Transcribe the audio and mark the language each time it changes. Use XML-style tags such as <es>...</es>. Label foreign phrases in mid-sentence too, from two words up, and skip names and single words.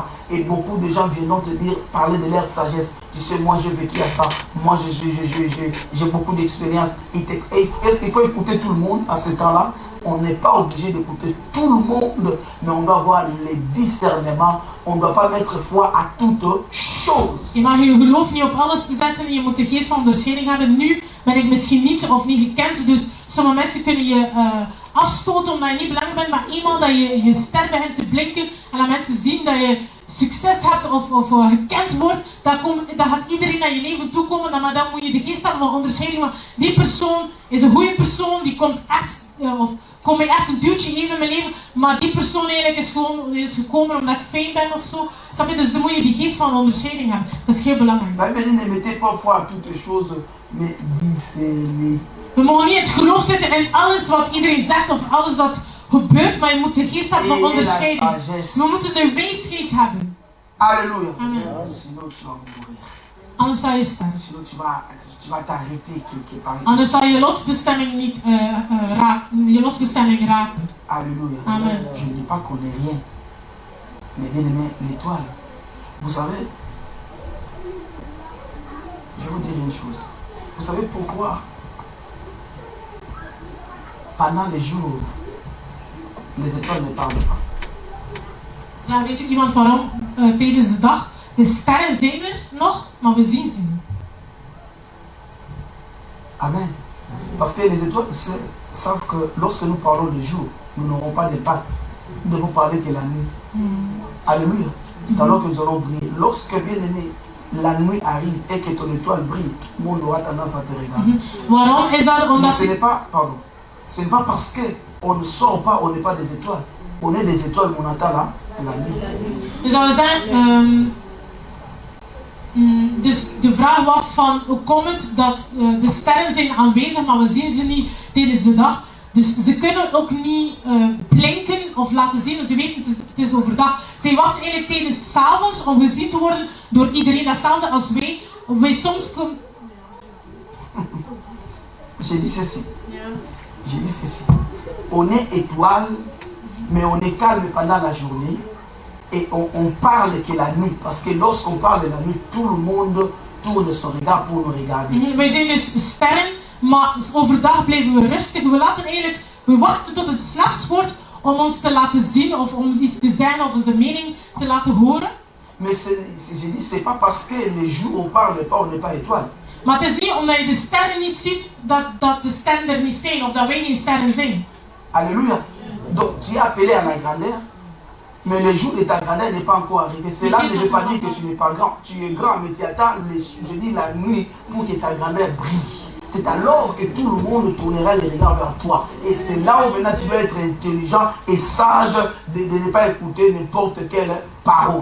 <fr>Et beaucoup de gens viendront te dire, parler de leur sagesse. Tu sais, moi j'ai vécu à ça, moi j'ai beaucoup d'expérience. Est-ce qu'il faut écouter tout le monde à ce temps-là? On n'est pas obligé d'écouter tout le monde, mais on doit avoir les discernements. On ne doit pas mettre foi à toute chose.</fr> <nl>Je mag je geloof niet op alles te zetten. Je moet de geest van onderscheiding hebben. Nu ben ik misschien niet of niet gekend. Dus sommige mensen kunnen je afstoten omdat je niet belangrijk bent. Maar eenmaal dat je ster begint te blinken en dat mensen zien dat je succes hebt of gekend wordt, dan gaat iedereen naar je leven toekomen. Maar dan moet je de geest hebben van onderscheiding. Want die persoon is een goede persoon. Die komt echt, kon mij echt een duwtje geven in mijn leven. Maar die persoon eigenlijk is gekomen omdat ik fijn ben of zo. Snap je? Dus dan moet je die geest van onderscheiding hebben. Dat is heel belangrijk.</nl> <fr>La Bible ne mettez pas foi à toutes choses, mais discernez.</fr> <nl>We mogen niet het geloof zetten in alles wat iedereen zegt of alles dat gebeurt, maar je moet de geest hebben van onderscheiding. We moeten de wijsheid hebben.</nl> <fr>Alléluia. Amen. Sinon tu vas mourir.</fr> <nl>Anders zal je sterven.</nl> <fr>Sinon tu vas t'arrêter quelque part.</fr> <nl>Anders zal je losbestemming niet raken.</nl> <fr>Alléluia. Amen. Je ne dis pas qu'on n'est rien. Mais bien aimé, l'étoile. Vous savez, je vais vous dire une chose. Vous savez pourquoi pendant les jours, les étoiles ne parlent pas?</fr> <nl>Ja, weet je iemand waarom tijdens de dag de sterren zijn er nog, maar we zien ze niet?</nl> <fr>Amen. Parce que les étoiles savent que lorsque nous parlons de jour, nous n'aurons pas de pattes. Nous devons parler que la nuit. Alléluia. C'est alors que nous allons briller. Lorsque, bien aimé, la nuit arrive et que ton étoile brille, tout le monde aura tendance à te regarder.</fr> <nl>Waarom is dat? Omdat</nl> <fr>ce n'est pas, pardon, ce n'est pas parce qu'on ne sort pas, on n'est pas des étoiles. On est des étoiles, mais on attend la nuit.</fr> <nl>Dus dat we zeggen, dus de vraag was van hoe komt het dat de sterren zijn aanwezig, maar we zien ze niet tijdens de dag. Dus ze kunnen ook niet blinken of laten zien, ze weten het is overdag. Zij wachten eigenlijk tijdens 's avonds om gezien te worden door iedereen. Datzelfde als wij soms kunnen.</nl> <fr>J'ai dit ceci. J'ai dit ceci. On est étoile, mais on est calme pendant la journée. Et on parle que la nuit, parce que lorsqu'on parle la nuit, tout le monde tourne son regard pour nous regarder.</fr> <nl>Wij zijn dus sterren, maar overdag blijven we rustig. We wachten tot het 's nachts wordt om ons te laten zien of om iets te zijn of onze mening te laten horen.</nl> <fr>Mais je dis, c'est pas parce que les jours on parle pas, on n'est pas étoile.</fr> <nl>Maar het is niet omdat je de sterren niet ziet dat de sterren er niet zijn of dat wij geen sterren zijn.</nl> <fr>Alléluia. Donc tu es appelé à la grandeur. Mais le jour de ta grandeur n'est pas encore arrivé. Cela ne veut pas dire que tu n'es pas grand. Tu es grand, mais tu attends, je dis, la nuit pour que ta grandeur brille. c'est alors que tout le monde tournera les regards vers toi. Et c'est là où maintenant tu dois être intelligent et sage de ne pas écouter n'importe quelle parole.</fr>